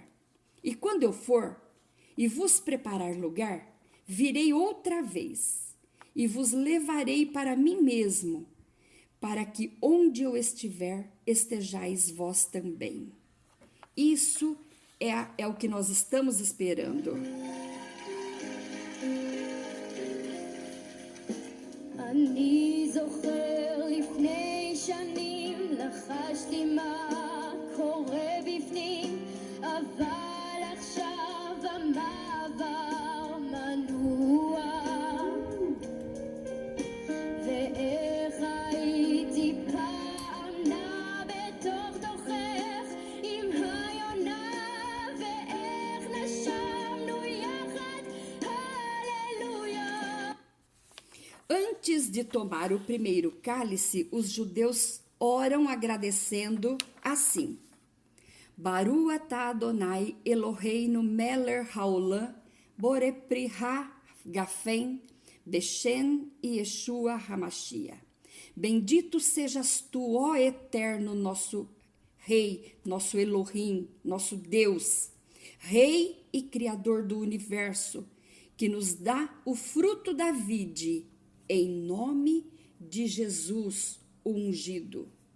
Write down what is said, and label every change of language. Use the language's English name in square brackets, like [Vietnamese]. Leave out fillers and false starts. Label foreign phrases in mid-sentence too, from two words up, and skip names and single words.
[Portuguese] E quando eu for e vos preparar lugar, virei outra vez e vos levarei para mim mesmo, para que onde eu estiver, estejais vós também. Isso é o que nós estamos esperando. [Hebrew] אני זוכר לפני שנים לחשתי מה קורה בפנים, אבל עכשיו המעבר מנוע, ואיך הייתי פעם נע בתוך תוכך עם היונה, ואיך נשמנו יחד, הללויה. [Portuguese] Antes de tomar o primeiro cálice, os judeus oram agradecendo assim: [Hebrew] ברוך אתה אדוני אלוהינו מלך העולם בורא פרי הגפן בשם ישוע המשיח. [Portuguese] Bendito sejas tu, ó Eterno, nosso Rei, nosso Elohim, nosso Deus, Rei e Criador do Universo, que nos dá o fruto da vide, em nome de Jesus, o ungido.